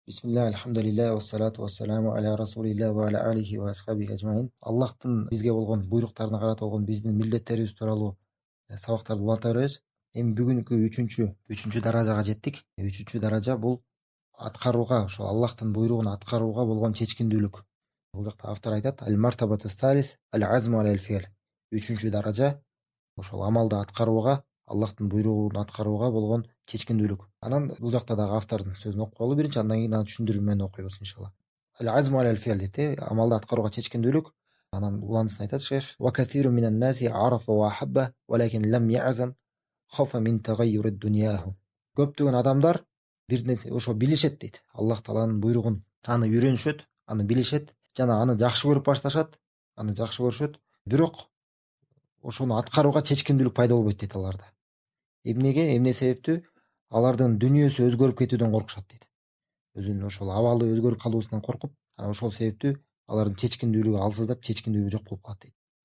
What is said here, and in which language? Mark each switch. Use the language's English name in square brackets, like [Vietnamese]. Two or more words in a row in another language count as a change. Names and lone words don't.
[Arabic] بسم الله، الحمد لله، والصلاة والسلام على رسول الله وعلى آله وأصحابه أجمعين. [Kyrgyz] Аллахтын бизге болгон буйруктарына карата болгон биздин милдеттерибиз тууралуу сабактарды уланта беребиз. Эми бүгүнкү үчүнчү даражага жеттик. Үчүнчү даража бул аткарууга, ошол Аллахтын буйругун аткарууга болгон чечкиндүүлүк. Бул жакта автор айтат: [Arabic] المرتبة الثالثة العزم على الفعل. [Kyrgyz] Үчүнчү даража ошол амалды аткарууга, Аллахтын буйругун аткарууга болгон чечкиндүүлүк. Анан бул жакта дагы автордун сөзүн окуп калуу биринчи, андан кийин аны түшүндүрүү менен окуйбуз иншалла. [Arabic] العزم على الفعل [Kyrgyz] дейт, амалды аткарууга чечкиндүүлүк. Анан уландысын айтат шейх: [Arabic] وكثير من الناس عرف وأحب ولكن لم يعزم خوفا من تغير دنياه. [Kyrgyz] Көптөгөн адамдар бир нерсе ошо билишет дейт. Аллах тааланын буйругун аны үйрөнүшөт, аны билишет жана аны жакшы көрүп башташат, аны жакшы көрүшөт. Бирок ошону аткарууга чечкиндүүлүк пайда болбойт дейт аларда. Эмнеге? Эмне себептүү? Алардын дүнүйөсү өзгөрүп кетүүдөн коркушат дейт. Өзүнүн ошол абалы өзгөрүп калуусунан коркуп, анан ошол себептүү алардын чечкиндүүлүгү алсыздап, чечкиндүүлүгү жок болуп калат дейт.